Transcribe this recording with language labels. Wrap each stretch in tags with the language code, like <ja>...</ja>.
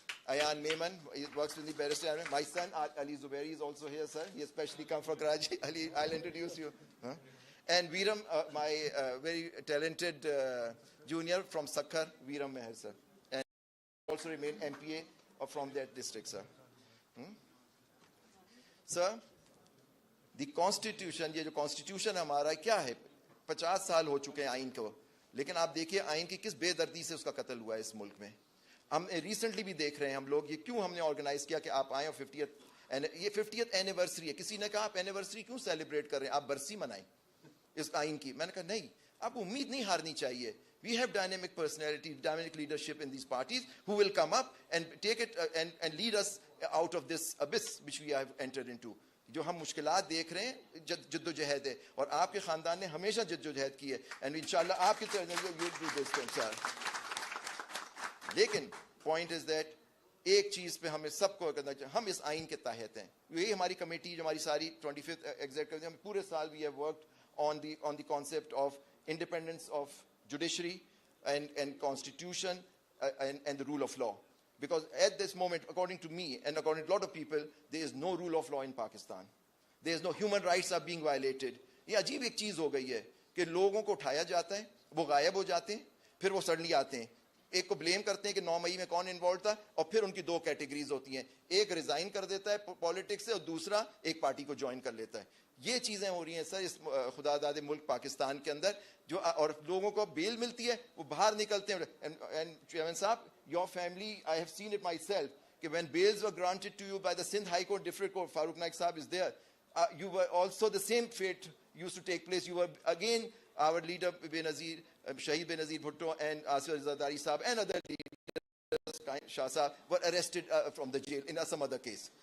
<en>Ayan Mehman, he works with the barrister. My son, Ali Zubairi, is also here, sir. He especially come from Karachi. Ali, I'll introduce you. And Veeram, my very talented junior from Sakkar, Veeram Meher, sir. And also remain MPA from that district, sir.</en> <hi>Sir, the constitution, ये जो constitution हमारा क्या है, 50 साल हो चुके हैं आइन को, लेकिन आप देखिए आइन की किस बेदर्दी से उसका कत्ल हुआ है इस मुल्क में. हम रिसेंटली भी देख रहे हैं हम लोग, ये क्यों हमने ऑर्गेनाइज किया कि आप आए और 50th एनिवर्सरी है. किसी ने कहा आप एनिवर्सरी क्यों सेलिब्रेट कर रहे हैं, आप बरसी मनाएं इस आइन की. मैंने कहा नहीं, आपको उम्मीद नहीं हारनी चाहिए.</hi> <en>We have dynamic personality, dynamic leadership in these parties who will come up and take it and lead us out of this abyss which we have entered into.</en> <hi>जो हम मुश्किलात देख रहे हैं, जद्दोजहद है, और आपके खानदान ने हमेशा जद्दोजहद की है, and इंशाल्लाह आपकी तरह</hi> <en>you do this, sir.</en> <hi>लेकिन</hi> <en>point is that</en> <hi>एक चीज पे हमें सबको करना चाहिए, हम इस आइन के तहत हैं. यही हमारी कमेटी जो हमारी सारी 25th एग्जीक्यूटिव हम पूरे साल</hi> <en>we have worked on the concept of independence of judiciary and constitution and the rule of law. Because at this moment, according to me and according to a lot of people, there is no rule of law in Pakistan. There is no human rights are being violated.</en> <hi>ये अजीब एक चीज हो गई है कि लोगों को उठाया जाता है, वो गायब हो जाते हैं, फिर वो सडनली आते हैं. एक को ब्लेम करते हैं कि 9 मई में कौन इन्वॉल्व था, और फिर उनकी दो कैटेगरीज होती हैं. एक रिजाइन कर देता है पॉलिटिक्स से और दूसरा एक पार्टी को ज्वाइन कर लेता है. ये चीजें हो रही हैं सर इस खुदादादे मुल्क पाकिस्तान के अंदर, जो और लोगों को बेल मिलती है, वो बाहर निकलते हैं.</hi> <en>And chairman साहब, your family, I have seen it myself, when bails were granted to you by the Sindh High Court, District Court, Farooq Naik Saab is there, you were also, the same fate used to take place. You were again, our leader Benazir, Shaheed Benazir Bhutto and Asir Zardari Saab and other leaders, Shah Saab, were arrested from the jail in some other case.</en>